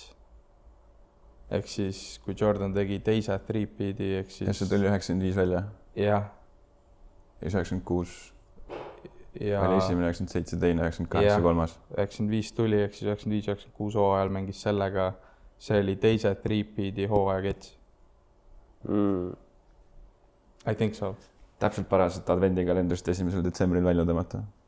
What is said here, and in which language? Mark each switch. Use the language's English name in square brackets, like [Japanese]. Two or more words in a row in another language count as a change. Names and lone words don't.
[Estonian] Ehk siis, kui Jordan tegi teise three-peat'i, ehk siis... Ja see tuli 95 välja? Jah. Ja 96 oli esimene, 97, teine, 98, kolmas? 95 tuli, ehk siis 95-96 hooajal mängis sellega. See oli teise three-peat'i hooaja kets. [English] I think so. [Estonian] Täpselt paraselt advendikalendrist 1. detsembril välja tõmmata.